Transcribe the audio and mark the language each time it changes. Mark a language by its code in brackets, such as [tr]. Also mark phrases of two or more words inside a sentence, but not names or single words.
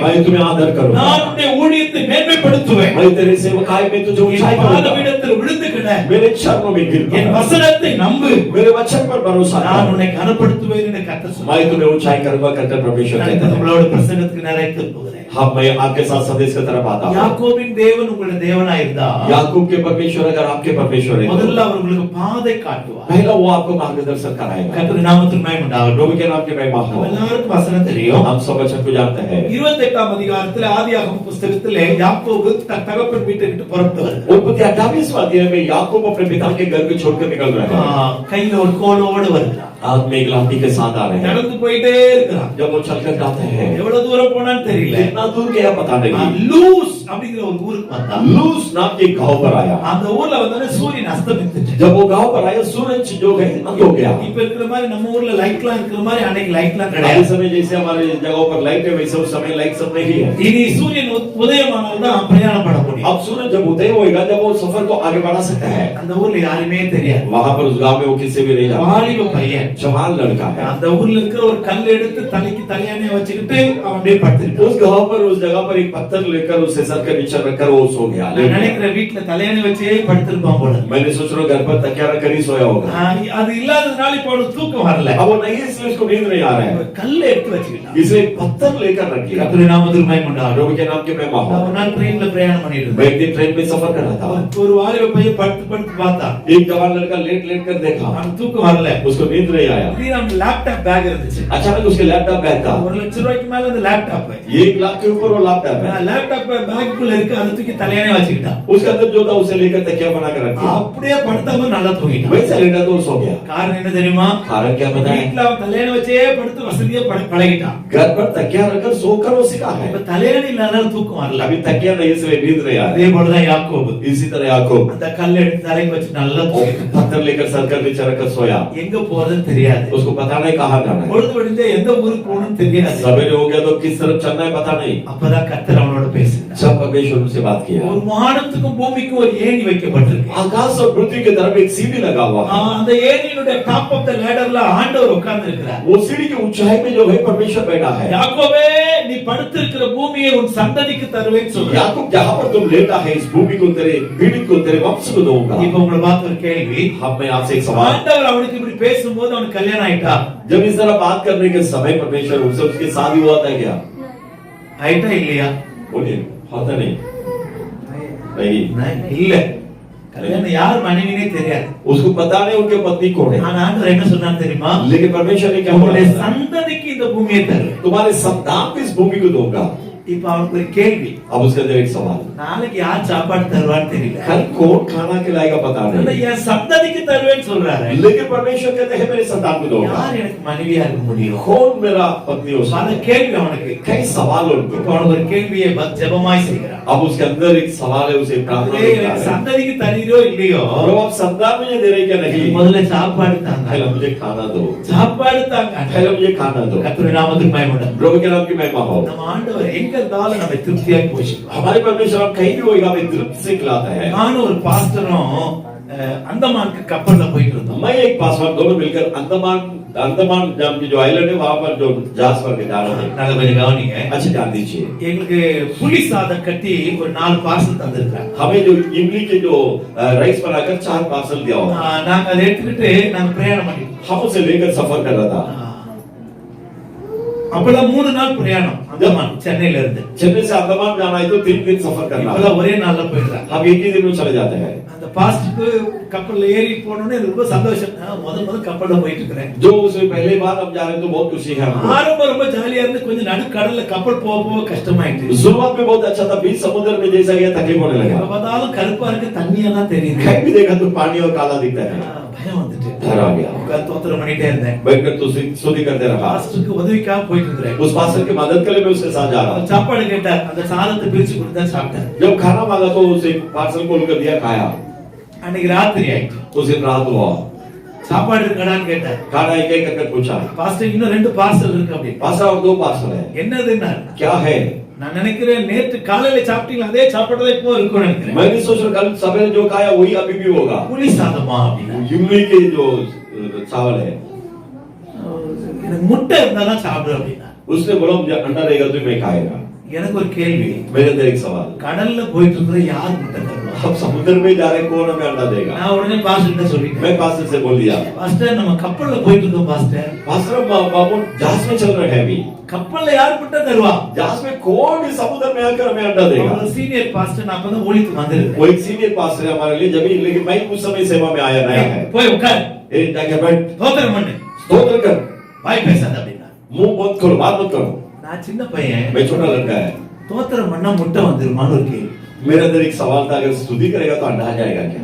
[hi] मैं तुम्हें आदर करूंगा, [ta] நான் உன்னை ஊழியத்தை மேன்மைப்படுத்துவேன். [hi] मैं तेरे सेवकाई में तुझे ऊंचाई [ta] என் [hi] करूंगा। [ta] பாதபீடத்தில் விழுந்து கிட. [hi] मेरे चरणों में गिर [ta] என் [hi] पड़, [ta] வசனத்தை நம்பு. [hi] मेरे वचन पर भरोसा [ta] நான் [hi] कर। [ta] உன்னை கனப்படுத்துவேன் என்று கர்த்தர் சொன்னார். [hi] मैं तुम्हें ऊंचाई करूंगा करके परमेश्वर [ta] நான் [hi] कहता है। [ta] உங்களோட பிரசங்கத்துக்கு நிறைய போகிறேன். [hi] हाँ, मैं आपके साथ संदेश की तरफ आता हूँ। [ta] யாக்கோபின் தேவன் உங்களுடைய தேவனா இருந்தா [hi] याकूब के परमेश्वर अगर आपके परमेश्वर है, [ta] முதல்ல அவர் உங்களுக்கு பாதை காட்டுவார். [hi] पहला वो आपको मार्गदर्शन कराएगा। [ta] கர்த்தருடைய நாமத்துக்கு மகிமை உண்டாகட்டும். [hi] प्रभु के नाम की महिमा हो। [ta] எல்லாருக்கும் வசனம் தெரியும். [hi] हम सब वचन को जानते हैं। [ta] 28ஆம் அதிகாரத்தில் ஆதியாகமம் புத்தகத்திலே யாக்கோபு தகப்பன் வீட்டை விட்டு புறப்பட்டு வருகிறார். [hi] उत्पत्ति 28वां अध्याय में याकूब अपने पिता के घर को छोड़कर निकल रहा है। [ta] கையில ஒரு கோலோடு வருகிறார். [hi] हाथ में एक लाठी के साथ आ रहे हैं। [ta] நடந்து போயிட்டே இருக்கிறார். [hi] जब वो चलकर जाते हैं, [ta] எவ்வளவு தூரம் போனான்னு தெரியல. [hi] कितना दूर गया पता नहीं। [ta] லூஸ் அப்படிங்கிற ஒரு ஊருக்கு வந்தா. [hi] लूस नाम के गांव पर आया। [ta] அந்த ஊர்ல வந்து சூரியன் அஸ்தமித்துச்சு. [hi] जब वो गांव पर आया, सूरज जो है अंत हो गया। [ta] இப்ப இருக்கிற மாதிரி நம்ம ஊர்ல லைட்லாம் இருக்கிற மாதிரி அன்னைக்கு லைட்லாம் [hi] इस [ta] கிடையாது. [hi] समय जैसे हमारे जगहों पर लाइट है, वैसे उस समय लाइट सब नहीं है। [ta] இனி சூரியன் உதயமானால் தான் பிரயாணம் பண்ண முடியும். [hi] अब सूरज जब उदय होगा, जब वो सफर को आगे बढ़ा सकता है। [ta] அந்த ஊர்ல யாருமே தெரியாது. [hi] वहां पर उस गांव में वो किसी भी नहीं जाता। [ta] வாலிப பையன் [hi] जवान लड़का है। [ta] அந்த ஊர்ல இருக்கிற ஒரு கல் எடுத்து தலைக்கு தலையானே வச்சுக்கிட்டு அவன் அப்படியே படுத்துக்கிட்டு [hi] उस गांव पर उस जगह पर एक पत्थर लेकर उसे सर के नीचे रखकर वो सो गया। [ta] நான் நினைக்கிறேன் வீட்டுல தலையானே வச்சே படுத்திருப்பான் போல. [hi] मैंने सोच रहा हूँ घर पर तकिया रखकर ही सोया होगा। [ta] அது இல்லாததுனால இப்போ அவனுக்கு தூக்கம் வரல. [hi] अब वो नहीं है, इसलिए उसको नींद नहीं आ रहा है, [ta] ஒரு கல்லை எடுத்து வச்சுக்கிட்டான். [hi] इसलिए पत्थर लेकर रख लिया। [ta] கர்த்தருடைய நாமத்துக்கு மகிமை உண்டாகட்டும். [hi] प्रभु के नाम के महिमा हो। [ta] நான் ஒரு நாள் ட்ரெயின்ல பிரயாணம் பண்ணிட்டு [hi] मैं [ta] இருந்தேன். [hi] एक दिन ट्रेन में सफर कर रहा था। [ta] ஒரு வாலிப பையன் படுத்து படுத்து பார்த்தா [hi] एक जवान लड़का लेट लेट कर देखा, [ta] அவனுக்கு தூக்கம் வரல. [hi] उसको नींद नहीं आया। [ta] திடீர்னு லேப்டாப் பேக் இருந்துச்சு. [hi] अचानक उसके लैपटॉप बैग था, [ta] 1 லட்சம் ரூபாய்க்கு மேல அந்த லேப்டாப். [hi] 1 लाख के ऊपर वो लैपटॉप है। [ta] லேப்டாப் பேக்குள்ள இருக்கு, அதை தூக்கி தலையணை வச்சுக்கிட்டான். [hi] उसके अंदर जो था उसे लेकर तकिया बना कर रखा, [ta] அப்படியே படுத்தாம நல்லா தூங்கிட்டான். [hi] वैसे लेटा तो सो गया। [ta] காரணம் என்ன தெரியுமா? [hi] कारण क्या पता है? [ta] வீட்ல அவன் தலையணை வச்சே படுத்து வசதியா பழகிட்டான். [hi] घर पर तकिया रखकर सोकर वो सीखा है। [ta] இப்ப தலையணை இல்லாத தூக்கம் வரல. [hi] अभी तकिया नहीं इसलिए नींद नहीं आ रही। [ta] அதே போலதான் யாக்கோபு. [hi] इसी तरह याकूब [ta] அந்த கல்லை எடுத்து தலைக்கு வச்சு நல்லா தூங்கிட்டான். [hi] पत्थर लेकर सर कर नीचे रखकर सोया। [ta] எங்க போறதுன்னு தெரியாது. [hi] उसको पता नहीं कहाँ जाना है। [ta] பொழுது விடிஞ்சா எந்த ஊருக்கு போகணும்னு தெரியாது. [hi] सवेरे हो गया तो किस तरफ चलना है पता नहीं। [ta] அப்பதான் கர்த்தர் அவனோட பேசினார். [hi] सब परमेश्वर उनसे बात किया। [ta] ஒரு வானத்துக்கும் பூமிக்கும் ஒரு ஏணி வைக்கப்பட்டிருக்கு. [hi] आकाश और पृथ्वी की तरफ एक सीढ़ी लगा हुआ है। [ta] அந்த ஏணியோட [en] top of the ladderல [ta] ஆண்டவர் உட்கார்ந்து இருக்கிறார். [hi] वो सीढ़ी की ऊंचाई में जो है परमेश्वर बैठा है। [ta] யாக்கோபே, நீ படுத்திருக்கிற பூமியை உன் சந்ததிக்கு தருவேன்னு சொல்றார். [hi] याकूब जहां पर तुम लेटा है इस भूमि को तेरे पीढ़ी को तेरे वंश को दूंगा। [ta] இப்ப உங்களை பார்த்து ஒரு கேள்வி. [hi] अब मैं आपसे एक सवाल, [ta] ஆண்டவர் அவனுக்கு இப்படி பேசும்போது அவனுக்கு கல்யாணம் ஆயிட்டா? [hi] जब इस तरह बात करने के समय परमेश्वर उनसे उसकी शादी हुआ था क्या? [ta] ஆயிட்டா இல்லையா? [hi] बोलिए, होता नहीं नहीं [ta] இல்ல. கல்யாணம் யார் மனைவினே தெரியாது. [hi] उसको पता नहीं उनके पत्नी कौन है। [ta] ஆனா ஆண்டவர் என்ன சொன்னார் தெரியுமா? [hi] लेकिन परमेश्वर ने क्या [ta] உங்களுடைய [hi] बोला? [ta] சந்ததிக்கு இந்த பூமியை தருவேன். [hi] तुम्हारे संतान को इस भूमि को दूंगा। [ta] இப்ப அவனுக்கு ஒரு கேள்வி. [hi] अब उसके अंदर एक सवाल, [ta] நாளைக்கு யார் சாப்பாடு தருவான்னு தெரியல. [hi] कल कौन खाना खिलाएगा पता [ta] ஆனா [hi] नहीं। [ta] என் சந்ததிக்கு தருவேன்னு சொல்றாரு. [hi] लेकिन परमेश्वर कहते हैं मेरे संतान को दूंगा। [ta] யார் எனக்கு மனைவியா இருக்க முடியும்? [hi] कौन मेरा पत्नी हो [ta] பல [hi] सकता है? [ta] கேள்வி அவனுக்கு. [hi] कई सवाल उनको। [ta] இப்ப அவனுக்கு ஒரு கேள்வியை ஜெபமாய் செய்கிறான். [hi] अब उसके अंदर एक सवाल है, उसे प्रार्थना [ta] அவரே [hi] करता [ta] எனக்கு [hi] है। [ta] சந்ததிக்கு தருகிறோ இல்லையோ, [hi] प्रभु आप संतान मुझे दे रहे क्या नहीं? [ta] முதல்ல சாப்பாடு தாங்க. [hi] पहले मुझे खाना दो, [ta] சாப்பாடு தாங்க. [hi] पहले मुझे खाना दो। [ta] கர்த்தருடைய நாமத்துக்கு மகிமை. [hi] प्रभु के नाम की महिमा हो। [ta] நம்ம ஆண்டவர் எங்க இருந்தாலும் நம்ம திருப்தியாய் போஷிப்பார். [hi] हमारे परमेश्वर हम कहीं भी होगा हमें तृप्ति से खिलाता है। [ta] நானும் ஒரு பாஸ்டரும் அந்தமானுக்கு கப்பல்ல போயிட்டு இருந்தோம். [hi] मैं एक पासवान दोनों मिलकर अंडमान नाम की जो आइलैंड है वहां पर जो जहाज पर के जा रहे हैं। [ta] நல்ல கொஞ்சம் கவனிங்க. [hi] अच्छे ध्यान दीजिए, [ta] எங்களுக்கு புளி சாதம் கட்டி ஒரு 4 பார்சல் தந்திருக்காங்க. [hi] हमें जो इमली के जो राइस बनाकर 4 पार्सल दिया हुआ। [ta] நாங்க அதை எடுத்துக்கிட்டு நாங்க பிரயாணம் பண்ணிட்டோம். [hi] हम उसे लेकर सफर कर रहा था। [ta] அப்பதான் 3 நாள் பிரயாணம் அந்தமான் சென்னையில இருந்து. [hi] चेन्नई से अंडमान जाना है तो 3 दिन सफर करना है। [ta] இப்பதான் ஒரே நாள்ல போயிடுறாங்க. [hi] हम एक ही दिन में चले जाते हैं। [ta] அந்த பாஸ்டருக்கு கப்பல்ல ஏறி போனோனே ரொம்ப சந்தோஷம். முதல்ல கப்பல்ல போயிட்டு இருக்கிறேன். [hi] जो उसे पहली बार हम जा रहे हैं तो बहुत खुशी है हमको। [ta] ஆரம்ப ரொம்ப ஜாலியா இருந்து கொஞ்சம் நடுக்கடல்ல கப்பல் போக போக கஷ்டமாயிடுச்சு. [hi] शुरुआत में बहुत अच्छा था, बीच समुद्र में जैसा गया तकलीफ होने लगा। [ta] அப்பதான் கருப்பா இருக்கு, தண்ணியெல்லாம் தெரியுது. [hi] कहीं भी देखा तो पानी और काला दिखता है। [ta] பயம் வந்துட்டு [hi] डर आ गया। [ta] தோத்திரம் பண்ணிட்டே இருந்தேன். [hi] बैठकर तो स्तुति करते रहा। [ta] பாஸ்டருக்கு உதவிக்காக போயிட்டு இருக்கிறேன். [hi] उस पास्टर की मदद के लिए मैं उसके साथ जा रहा था। [ta] சாப்பாடு கேட்டார், அந்த சாதத்தை பிரிச்சு கொடுத்தா சாப்பிட்டேன். [hi] जब खाना मांगा तो उसे पार्सल खोल कर दिया, खाया। [ta] அன்னைக்கு ராத்திரி ஆயிடுச்சு. [hi] उस दिन रात हुआ, [ta] சாப்பாடு இருக்காடான்னு கேட்டார். [hi] खाना एक एक करके पूछा। [ta] பாஸ்டர் இன்னும் 2 பார்சல் இருக்கு அப்படி. [hi] पास्टर और 2 पार्सल है, [ta] என்னதுன்னா [hi] क्या है? [ta] நான் நினைக்கிறேன் நேற்று காலையில சாப்பிட்டீங்களா அதே சாப்பாடு தான் இப்போ இருக்கும்னு நினைக்கிறேன். [hi] मैं भी सोच रहा कल सवेरे जो खाया वही अभी भी होगा। [ta] புளி சாதமா அப்படின்னா [hi] इमली के जो चावल है। [ta] எனக்கு முட்டை இருந்தா தான் சாப்பிடுவேன் அப்படின்னா. [hi] उसने बोला मुझे अंडा रहेगा तो मैं खाएगा। [ta] எனக்கு ஒரு கேள்வி. [hi] मेरे अंदर एक सवाल, [ta] கடல்ல போயிட்டு இருக்கிற யார் முட்டை தருவா? [hi] अब समुद्र में जा रहे कौन हमें अंडा देगा? [ta] நான் உடனே பாஸ்டர்கிட்ட சொல்லிட்டேன். [hi] मैं पास्टर से बोल दिया, [ta] பாஸ்டர் நம்ம கப்பல்ல போயிட்டு இருக்கோம் பாஸ்டர். [hi] पास्टर बाबू जहाज में चल रहे हैं अभी। [ta] கப்பல்ல யார் முட்டை தருவா? [hi] जहाज में कौन भी समुद्र में आकर हमें अंडा देगा? [ta] ஒரு சீனியர் பாஸ்டர் நான் அப்பதான் ஊழியத்து வந்திருக்கேன். [hi] वो एक सीनियर पास्टर है हमारे लिए, जब लेकिन मैं उस समय सेवा में आया नया है। [ta] போய் உட்கார், [hi] ए जाके बैठ, [ta] தோத்திரம் பண்ணு, [hi] स्तोत्र कर, [ta] வாய் பேசாத அப்படின்னா. [hi] मुंह बंद करो, बात मत करो। [ta] நான் சின்ன பையன், [hi] मैं छोटा लड़का है। [ta] தோத்திரம் பண்ணா முட்டை வந்துருமான்னு ஒரு கேள்வி. [hi] मेरे अंदर एक सवाल था, अगर स्तुति करेगा तो अंडा आ जाएगा क्या?